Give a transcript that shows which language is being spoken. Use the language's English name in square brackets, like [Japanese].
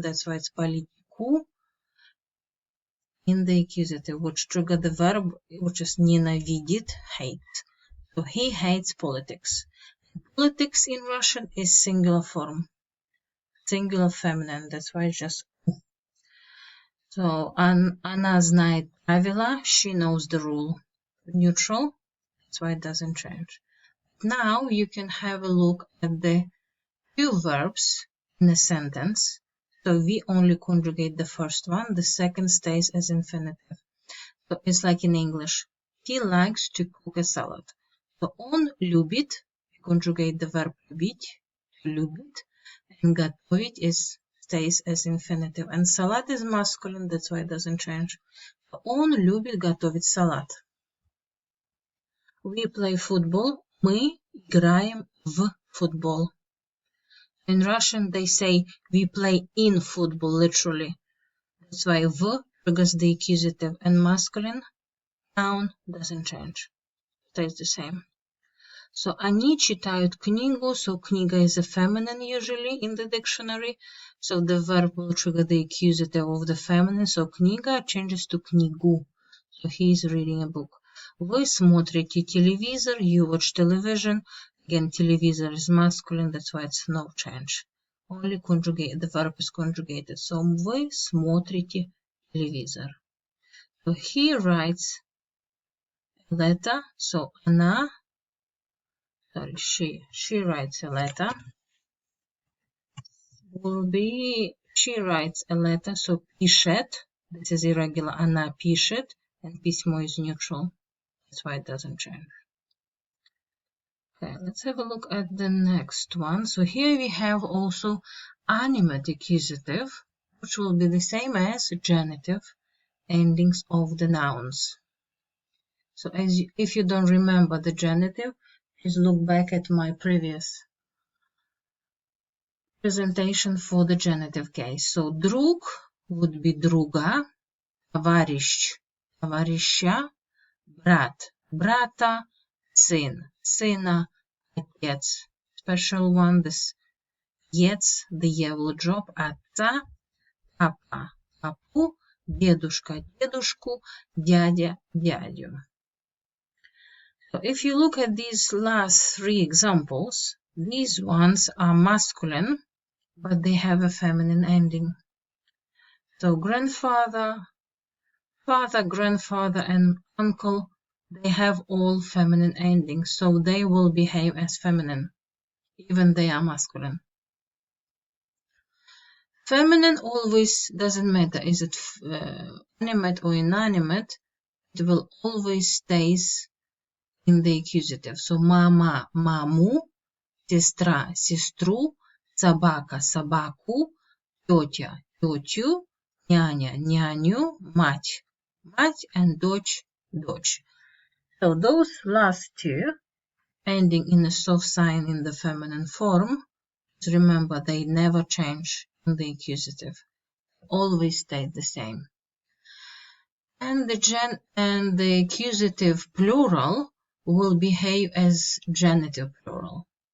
[English] That's why it's политику in the accusative, which trigger the verb, which is ненавидит, hate. So he hates politics. Politics in Russian is singular form, singular feminine. That's why it's just. [Russian] So она знает правила. [English] She knows the rule. Neutral. That's why it doesn't change. Now you can have a look at the two verbs in a sentence. So we only conjugate the first one. The second stays as infinitive. So it's like in English. He likes to cook a salad. So [Russian] он любит, [English] we conjugate the verb любить, любит, and готовить stays as infinitive. And salad is masculine, that's why it doesn't change. [Russian] So он любит готовить салат. [English] We play football. [Russian] Мы играем в футбол. [English] In Russian, they say we play in football, literally. That's why v triggers the accusative, and masculine noun doesn't change. Stays the same. [Russian] So они читают книгу. [English] So книга is a feminine usually in the dictionary. So the verb will trigger the accusative of the feminine. So книга changes to книгу. So he is reading a book. [Russian] Вы смотрите телевизор. [English] You watch television. Again, televisor is masculine. That's why it's no change. Only conjugate. The verb is conjugated. [Russian] So вы смотрите телевизор. [English] So he writes a letter. So она, she writes a letter. Will be she writes a letter. So пишет. This is irregular. [Russian] Она пишет, [English] and письмо is neutral. That's why it doesn't change. Okay, let's have a look at the next one. So here we have also animate accusative, which will be the same as genitive endings of the nouns. So if you don't remember the genitive, please look back at my previous presentation for the genitive case. [Russian] So друг [English] would be [Russian] друга, товарищ, товарища, брат, брата, сын, сына, отец. [English] Special one, this отец, the yellow drop, [Russian] отца, папа, папу, дедушка, дедушку, дядя, дядю. [English] So if you look at these last three examples, These ones are masculine, but they have a feminine ending. So grandfather, father, grandfather, and uncle, they have all feminine endings, so they will behave as feminine, even they are masculine. Feminine always doesn't matter, is it animate or inanimate, it will always stays in the accusative. [Russian] So mama, маму, сестра, сестру, собака, собаку, тетя, тетю, няня, няню, мать, мать, and дочь, дочь. [English] So those last two, ending in a soft sign in the feminine form, remember they never change in the accusative, always stay the same. And the accusative plural will behave as genitive plural.